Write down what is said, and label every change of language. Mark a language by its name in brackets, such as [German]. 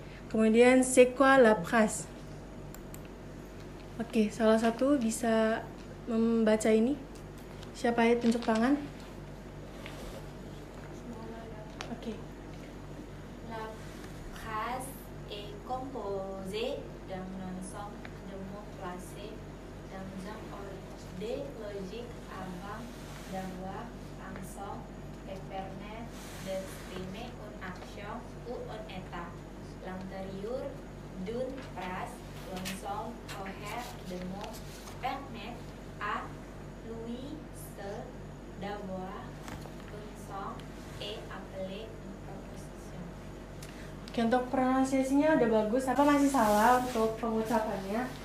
[French] Kemudian c'est quoi la phrase? [Indonesian] Oke, salah satu bisa membaca ini. Siapa yang tunjuk tangan? Oke. [French] La phrase est composée d'un ensemble de mots placés dans un ordre logique avant d'avoir ensemble et permettre d'exprimer une action ou un état. L'intérieur d'une phrase, l'ensemble cohérent de mots permet à lui seul d'avoir un sens et appeler une proposition. [Indonesian] Oke, untuk pronunciasinya udah bagus, apa masih salah untuk pengucapannya?